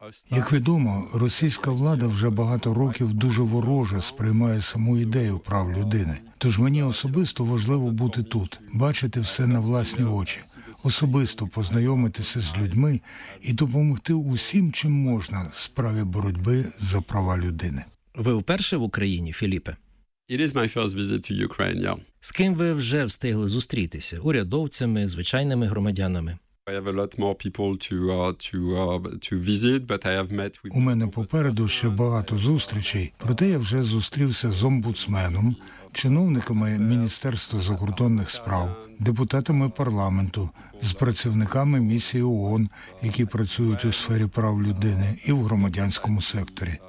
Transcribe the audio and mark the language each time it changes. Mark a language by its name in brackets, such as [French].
[Ukrainian] Як відомо, російська влада вже багато років дуже вороже сприймає саму ідею прав людини. Тож мені особисто важливо бути тут, бачити все на власні очі, особисто познайомитися з людьми і допомогти усім, чим можна, справі боротьби за права людини. Ви вперше в Україні, Філіпе? [English] It is my first visit to Ukraine, yeah. [Ukrainian] З ким ви вже встигли зустрітися? Урядовцями, звичайними громадянами? У мене попереду ще багато зустрічей, проте я вже зустрівся з омбудсменом, чиновниками Міністерства закордонних справ, депутатами парламенту, з працівниками місії ООН, які працюють у сфері прав людини і в громадянському секторі.